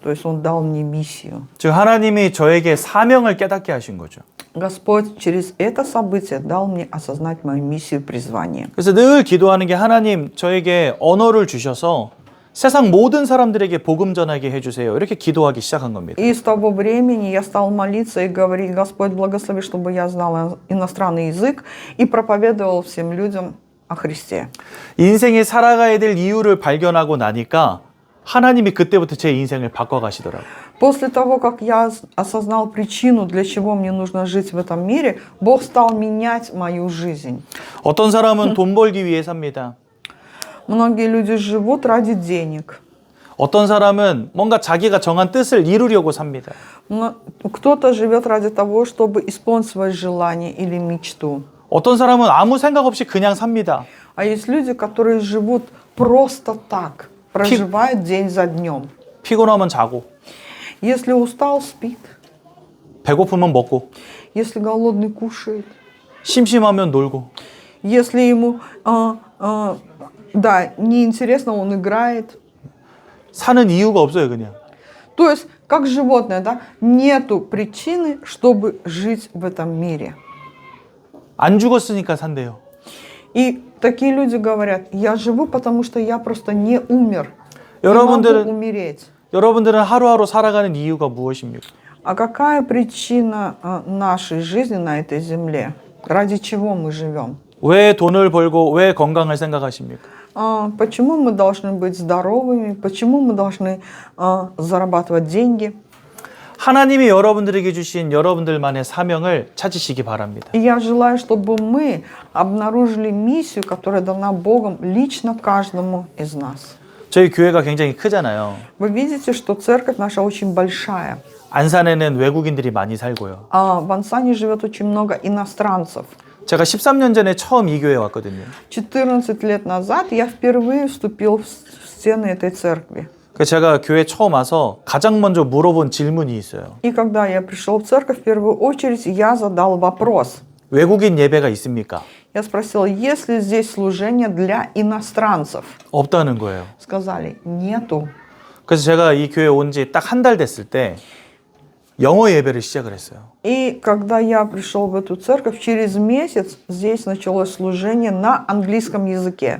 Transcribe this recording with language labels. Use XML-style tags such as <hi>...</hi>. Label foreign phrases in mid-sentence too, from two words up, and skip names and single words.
<ru>То есть Он дал мне миссию.</ru> <ko>즉 하나님이 저에게 사명을 깨닫게 하신 거죠.</ko> <ru>Господь через это событие дал мне осознать мою миссию, призвание.</ru> <ko>그래서 늘 기도하는 게 하나님 저에게 언어를 주셔서 세상 모든 사람들에게 복음 전하게 해주세요. 이렇게 기도하기 시작한 겁니다.</ko> <ru>И с того времени я стал молиться и говорить: Господь, благослови, чтобы я знал иностранный язык и проповедовал всем людям о Христе.</ru> <ko>인생에 살아가야 될 이유를 발견하고 나니까 하나님이 그때부터 제 인생을 바꿔가시더라고요.</ko> <ru>После того, как я осознал причину, для чего мне нужно жить в этом мире, Бог стал менять мою жизнь.</ru> <ko>어떤 사람은 돈 벌기 위해 삽니다.</ko> <ru>Многие люди живут ради денег.</ru> <ko>어떤 사람은 뭔가 자기가 정한 뜻을 이루려고 삽니다.</ko> <ru>Но кто-то живет ради того, чтобы исполнить свое желание или мечту.</ru> <ko>어떤 사람은 아무 생각 없이 그냥 삽니다.</ko> <ru>А есть люди, которые живут просто так, проживают день за днем.</ru> <ko>피곤하면 자고,</ko> <ru>Если устал, спит.</ru> <ko>배고프면 먹고,</ko> <ru>Если голодный, кушает.</ru> <ko>심심하면 놀고.</ko> <ru>Если ему неинтересно, он играет.</ru> <ko>사는 이유가 없어요, 그냥.</ko> <ru>То есть, как животное, да, нету причины, чтобы жить в этом мире.</ru> <ko>안 죽었으니까 산대요.</ko> <ru>И такие люди говорят: я живу, потому что я просто не умер. Не</ru> <ko>여러분들은</ko> <ru>могу умереть.</ru> <ko>여러분들은 하루하루 살아가는 이유가 무엇입니까?</ko> <ru>А какая причина нашей жизни на этой земле? Ради чего мы живем?</ru> <ko>왜 돈을 벌고 왜 건강을 생각하십니까?</ko> <ru>Почему мы должны быть здоровыми? Почему мы должны зарабатывать деньги?</ru> <ko>하나님이 여러분들에게 주신 여러분들만의 사명을 찾으시기 바랍니다.</ko> <ru>И я желаю, чтобы мы обнаружили миссию, которая дана Богом лично каждому из нас.</ru> <ko>저희 교회가 굉장히 크잖아요.</ko> <ru>Вы видите, что церковь наша очень большая.</ru> <ko>안산에는 외국인들이 많이 살고요.</ko> <ru>В Ансане живет очень много иностранцев.</ru> <ko>제가 13년 전에 처음 이 교회에 왔거든요.</ko> <ru>14 лет назад я впервые вступил в стены этой церкви.</ru> <ko>그래서 제가 교회 처음 와서 가장 먼저 물어본 질문이 있어요.</ko> <ru>И когда я пришел в церковь, в первую очередь я задал вопрос.</ru> <ko>외국인 예배가 있습니까?</ko> <ru>Я спросил: есть ли здесь служение для иностранцев?</ru> <ko>없다는 거예요.</ko> <ru>Сказали: нету.</ru> <ko>그래서 제가 이 교회에 온 지 딱 한 달 됐을 때 영어 예배를 시작을 했어요.</ko> <ru>И когда я пришел в эту церковь, через месяц здесь началось служение на английском языке.</ru>